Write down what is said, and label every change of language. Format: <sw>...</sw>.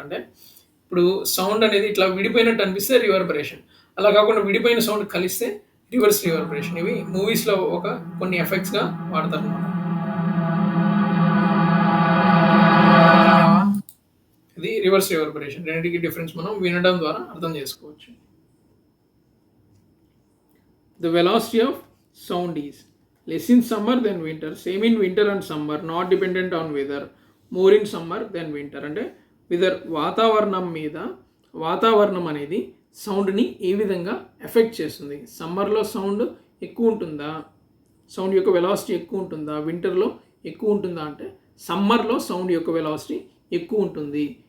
<te>అంటే ఇప్పుడు సౌండ్ అనేది ఇట్లా విడిపోయినట్టు అనిపిస్తే రివర్బరేషన్, అలా కాకుండా విడిపోయిన సౌండ్ కలిస్తే రివర్స్ రివర్బరేషన్. ఇవి మూవీస్లో ఒక కొన్ని ఎఫెక్ట్స్గా వాడతారు అనమాట. ఇది రివర్స్ రివర్బరేషన్. రెండింటికి డిఫరెన్స్ మనం వినడం ద్వారా అర్థం చేసుకోవచ్చు.</te> <en>The velocity of sound is less in summer than winter, same in winter and summer, not dependent on weather, more in summer than winter.</en> <te>అంటే వెదర్ వాతావరణం మీద, వాతావరణం అనేది సౌండ్ని ఏ విధంగా ఎఫెక్ట్ చేస్తుంది. సమ్మర్లో సౌండ్ ఎక్కువ ఉంటుందా, సౌండ్ యొక్క వెలాసిటీ ఎక్కువ ఉంటుందా, వింటర్లో ఎక్కువ ఉంటుందా అంటే సమ్మర్లో సౌండ్ యొక్క వెలాసిటీ ఎక్కువ ఉంటుంది.</te>